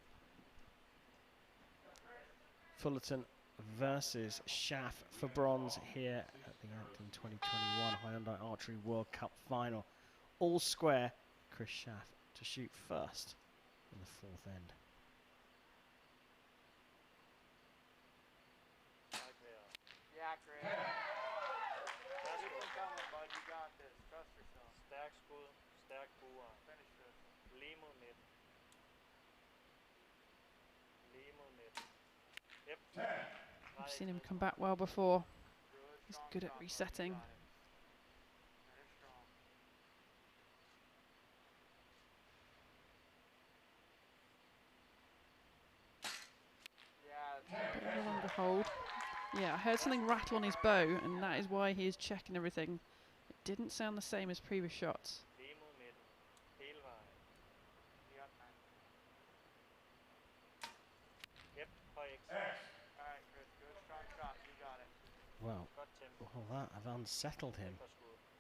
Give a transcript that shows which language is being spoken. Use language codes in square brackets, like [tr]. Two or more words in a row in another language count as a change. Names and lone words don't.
[en] Fullerton versus Schaff for bronze here at the Yankton 2021 Hyundai Archery World Cup final. All square, Kris Schaff to shoot first in the 4th end. Yeah, Chris. Keep on coming, bud. You got this. Trust yourself. [da] Stærk skud, stærk buer. [en] Finish this. [da] Lige mod midten. Lige mod midten. [en] Yep. I've seen him come back well before. He's good at resetting. Finish strong. Yeah. Bit of a longer hold. Yeah, I heard something rattle on his bow, and that is why he is checking everything. It didn't sound the same as previous shots. [da] Lige mod midten. Hele vejen. [en] You got time. [da] Yep. Høj X. [en] Alright, Chris. Good. Strong shot. You got it. Well, [da] Godt tempo. [en] all that have unsettled him. [da] Lækker skud.